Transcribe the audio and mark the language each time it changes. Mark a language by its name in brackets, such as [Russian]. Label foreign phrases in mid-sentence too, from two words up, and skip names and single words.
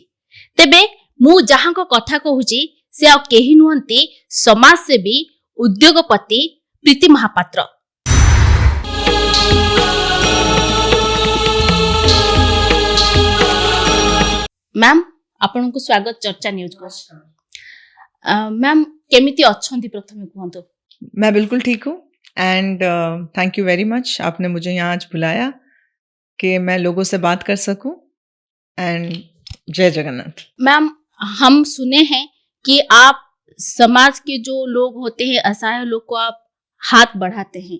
[Odia] ତେବେ ମୁଁ ଯାହାଙ୍କ କଥା କହୁଛି ସେ ଆଉ କେହି ନୁହନ୍ତି, ସମାଜସେବୀ ଉଦ୍ୟୋଗପତି ପ୍ରୀତି ମହାପାତ୍ର। ମ୍ୟାମ୍, ଆପଣଙ୍କୁ ସ୍ୱାଗତ ଚର୍ଚ୍ଚା ନ୍ୟୁଜକୁ। ମ୍ୟାମ୍, କେମିତି ଅଛନ୍ତି ପ୍ରଥମେ କୁହନ୍ତୁ। [Hindi] मैं बिल्कुल ठीक हूँ [English] and thank you very much, [Hindi] आपने मुझे यहाँ आज बुलाया कि मैं लोगों से बात कर सकूँ। एंड जय जगन्नाथ। मैम, हम सुने हैं कि आप समाज के जो लोग होते हैं, असहाय लोग को आप हाथ बढ़ाते हैं।